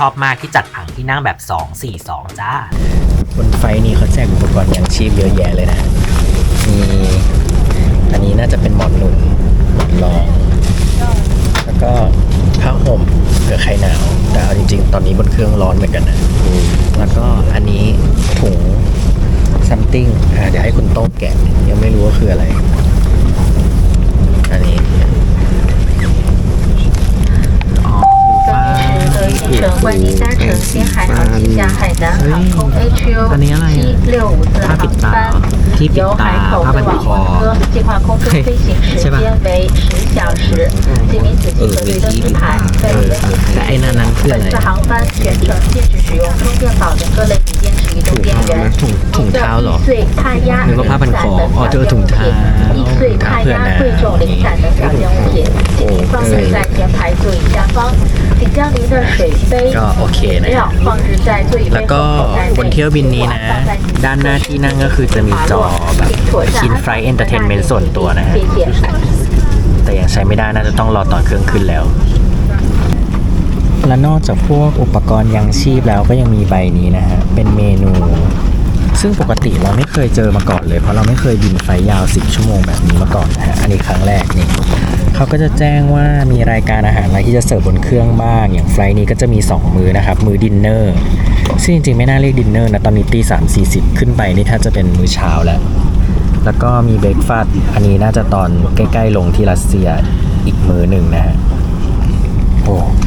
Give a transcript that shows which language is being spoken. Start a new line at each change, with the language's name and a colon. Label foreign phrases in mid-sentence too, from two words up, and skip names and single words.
Thai: อบมากที่จัดผังที่นั่งแบบ 242 จ้าบนไฟนี้เขาแจกอุปกรณ์ยังชีพเยอะแยะเลยนะมีอันนี้น่าจะเป็นหมอนหนุนหมอนรองแล้วก็ผ้าห่มเผื่อใครหนาวแต่เอาจริงๆตอนนี้บนเครื่องร้อนเหมือนกันนะแล้วก็อันนี้ถุง something เดี๋ยวให้คุณโต้งแกะยังไม่รู้ว่าคืออะไรอันนี้
Chinese: 行程欢迎搭乘新海航旗下海南航空 HU 765次航班，由海口飞往莫斯科，计划空中飞行时间为10小时。请您仔细核对登机牌，为了本次航班全程禁止使用充电宝等各类锂电池移动电源。一个易碎、怕压、零散等小件物品，易碎、怕压、贵重、零散等小件物品，请您放置在前排座椅下方。请将您的水杯、饮料放置在座椅背后口袋内。
Thai: บนเที่ยวบินนี้นะด้านหน้าที่นั่งก็คือจะมีจอแบบ
English: In-flight Entertainment
Thai: ส่วนตัวนะฮะแต่ยังใช้ไม่ได้น่าจะต้องรอตอนเครื่องขึ้นแล้วและนอกจากพ วกอุปกรณ์ยังชีพแล้วก็ยังมีใบนี้นะฮะเป็นเมนูซึ่งปกติเราไม่เคยเจอมาก่อนเลยเพราะเราไม่เคยบินไฟยาว10ชั่วโมงแบบนี้มาก่อนนะฮะอันนี้ครั้งแรกนี่เขาก็จะแจ้งว่ามีรายการอาหารอะไรที่จะเสิร์ฟบนเครื่องบ้างอย่างไฟล์นี้ก็จะมี2มื้อนะครับมื้อดินเนอร์ซึ่งจริงๆไม่น่าเรียกดินเนอร์นะตอนนี้ตี 3:40 ขึ้นไปนี่ถ้าจะเป็นมื้อเช้าแล้วก็มีเบรกฟาสต์อันนี้น่าจะตอนใกล้ๆลงที่รัสเซียอีกมื้อหนึ่งนะฮะโอ้